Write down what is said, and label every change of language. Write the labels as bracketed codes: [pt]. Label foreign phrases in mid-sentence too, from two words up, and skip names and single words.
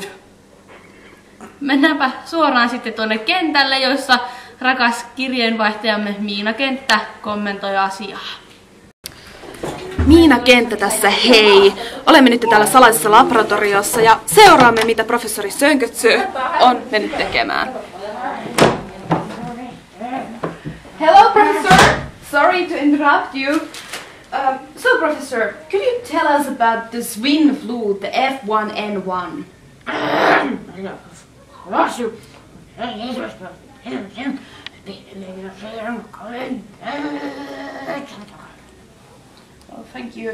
[fi] Mennäänpä suoraan sitten tuonne kentälle, jossa rakas kirjeenvaihtajamme Miina Kenttä kommentoi asiaa. Miina Kenttä tässä, hei! Olemme nyt täällä salaisessa laboratoriossa ja seuraamme, mitä professori Sönkötsö on mennyt tekemään. [en] Hello, professor! Sorry to interrupt you. So, professor, could you tell us about the swine flu, the F1N1? Oh, thank you.